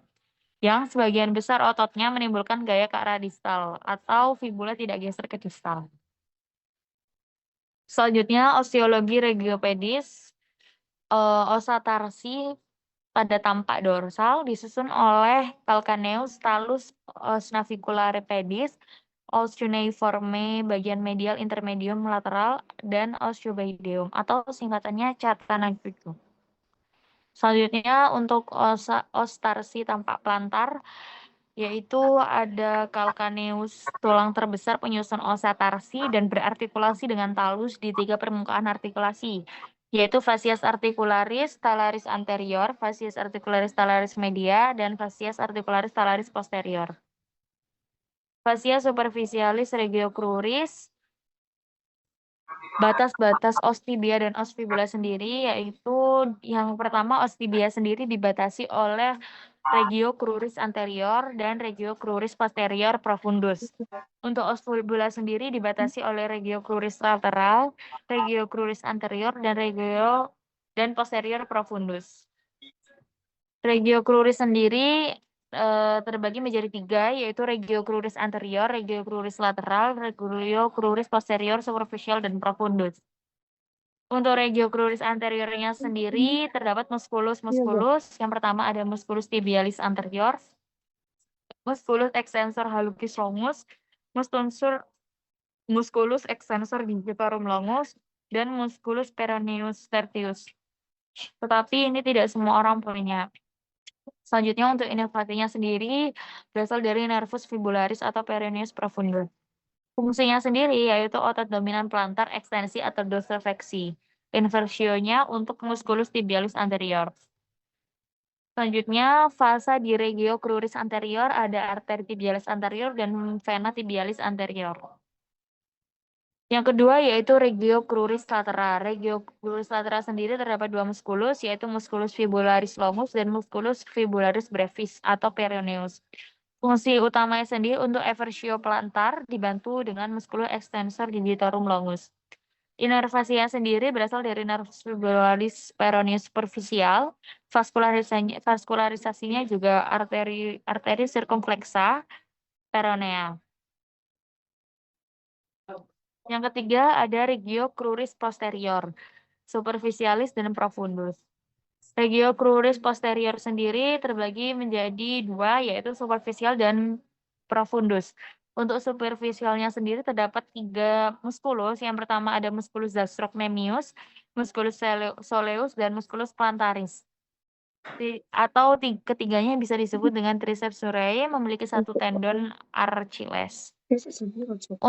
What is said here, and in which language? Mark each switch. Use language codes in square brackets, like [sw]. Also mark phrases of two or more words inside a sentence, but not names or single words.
[id] Yang sebagian besar ototnya menimbulkan gaya ke arah distal atau fibula tidak geser ke distal. Selanjutnya, osteologi regiopedis, osa tarsi pada tampak dorsal disusun oleh calcaneus, talus, os naviculare pedis, os cuneiforme bagian medial intermedium lateral, dan os cuboideum atau singkatannya Chattanooga. Selanjutnya untuk os tarsi tampak plantar, yaitu ada calcaneus tulang terbesar penyusun osa tarsi dan berartikulasi dengan talus di 3 permukaan artikulasi, yaitu facies articularis talaris anterior, facies articularis talaris media, dan facies articularis talaris posterior. Fascia superficialis regio cruris, batas-batas os tibia dan os fibula sendiri, yaitu yang pertama os tibia sendiri dibatasi oleh regio cruris anterior dan regio cruris posterior profundus. Untuk os fibula sendiri dibatasi oleh regio cruris lateral, regio cruris anterior, dan posterior profundus. Regio cruris sendiri terbagi menjadi 3, yaitu regio cruris anterior, regio cruris lateral, regio cruris posterior, superficial, dan profundus. Untuk regio cruris anteriornya sendiri terdapat musculus. Yang pertama ada musculus tibialis anterior, musculus extensor hallucis longus, musculus extensor digitorum longus, dan musculus peroneus tertius. Tetapi ini tidak semua orang punya. Selanjutnya untuk inervasinya sendiri berasal dari nervus fibularis atau peroneus profundus. Fungsinya sendiri yaitu otot dominan plantar ekstensi atau dorsifleksi. Inversionya untuk musculus tibialis anterior. Selanjutnya, fasa di regio cruris anterior ada arteri tibialis anterior dan vena tibialis anterior. Yang kedua yaitu regio cruris latera. Regio cruris latera sendiri terdapat 2 musculus, yaitu musculus fibularis longus dan musculus fibularis brevis atau peroneus. Fungsi utamanya sendiri untuk eversio plantar dibantu dengan musculus extensor digitorum longus. Inervasinya sendiri berasal dari nervus fibularis peroneus superficial. Vaskularisasinya juga arteri circumflexa peronea. Yang ketiga ada regio cruris posterior, superficialis dan profundus. Regio cruris posterior sendiri terbagi menjadi 2, yaitu superficial dan profundus. Untuk superficialnya sendiri terdapat 3 musculus. Yang pertama ada musculus gastrocnemius, musculus soleus, dan musculus plantaris. Atau ketiganya bisa disebut dengan triceps surae, memiliki 1 tendon Achilles.